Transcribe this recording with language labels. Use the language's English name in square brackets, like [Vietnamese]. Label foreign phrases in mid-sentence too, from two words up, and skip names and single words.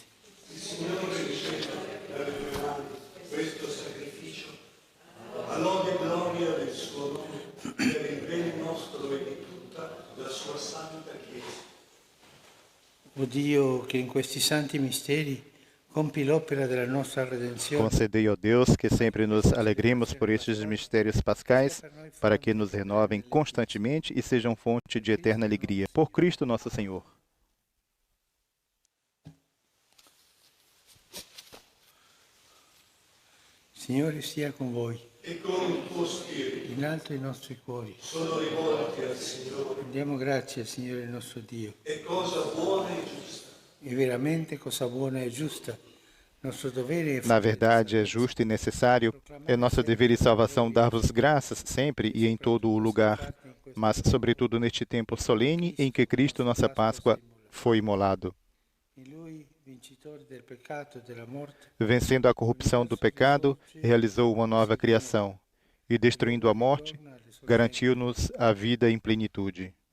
[Italian] Il Signore riceva dalle tue mani questo sacrificio, all'ode e gloria del suo nome, per il bene nostro e di tutta la sua santa Chiesa. O Dio, che in questi santi misteri compi l'opera della nostra redenzione. [Portuguese] Concedei, ó Deus, que sempre nos alegremos por estes mistérios pascais, para que nos renovem constantemente e sejam fonte de eterna alegria. Por Cristo nosso Senhor. [Italian] Signore sia con voi. E con il tuo spirito. In alto i nostri cuori. Sono rivolti al Signore. Rendiamo grazie al Signore nostro Dio. E cosa buona e giusta. E veramente cosa buona e giusta. [Portuguese] Na verdade, é justo e necessário, é nosso dever e salvação dar-vos graças sempre e em todo o lugar, mas sobretudo neste tempo solene em que Cristo, nossa Páscoa, foi imolado. Vencendo a corrupção do pecado, realizou uma nova criação e, destruindo a morte, garantiu-nos a vida em plenitude.